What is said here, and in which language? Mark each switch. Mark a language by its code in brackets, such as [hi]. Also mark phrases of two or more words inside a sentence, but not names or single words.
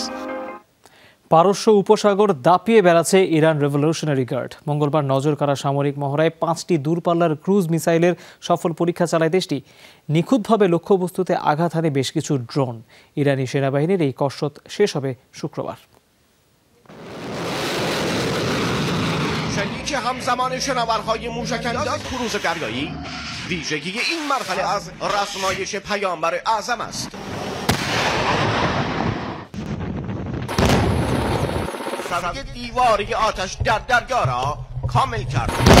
[bn] পারস্য উপসাগর দাপিয়ে বেড়াচ্ছে ইরান রেভলিউশনারি গার্ড। মঙ্গলবার নজর কাড়া সামরিক মহড়ায় 5টি দূরপাল্লার ক্রুজ মিসাইলের সফল পরীক্ষা চালায় দেশটি। নিখুঁতভাবে লক্ষ্যবস্তুতে আঘাত হানে বেশ কিছু ড্রোন। ইরানি সেনাবাহিনীর এই কসরত শেষ হবে শুক্রবার। [fa] شلیک همزمان شناورهای موشک‌انداز کروز دریایی ویژگی این مرحله از رسمایش پیامبر اعظم است. سوی دیواری آتش در دریا را کامل کرد.